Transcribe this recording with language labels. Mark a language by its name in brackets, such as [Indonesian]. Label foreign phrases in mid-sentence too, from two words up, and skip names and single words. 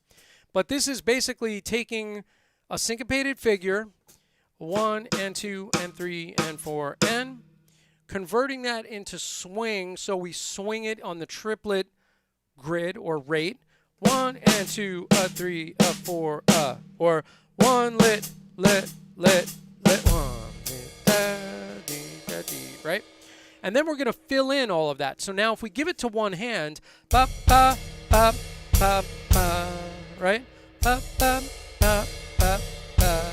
[English] But this is basically taking a syncopated figure, 1 and 2 and 3 and 4, and converting that into swing, so we swing it on the triplet grid or rate. 1 and 2, 3, 4, or 1 lit, 1, right? And then we're going to fill in all of that. So now if we give it to one hand, ba ba ba ba ba, right? Ba ba ba ba ba.